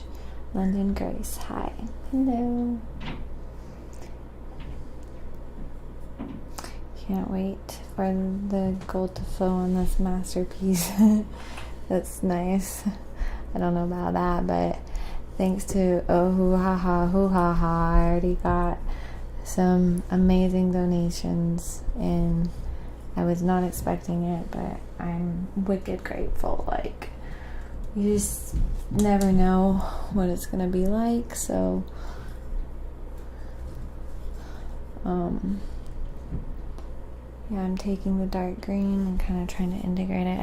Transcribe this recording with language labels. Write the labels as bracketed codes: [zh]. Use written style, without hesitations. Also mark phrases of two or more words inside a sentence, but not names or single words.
[en] London Grace, hi. Hello. Can't wait for the gold to flow on this masterpiece. That's nice. I don't know about that, but thanks to oh hoo ha ha hoo ha ha, I already got some amazing donations and I was not expecting it, but I'm wicked grateful. Like, you just never know what it's gonna be like, so yeah, I'm taking the dark green and kind of trying to integrate it.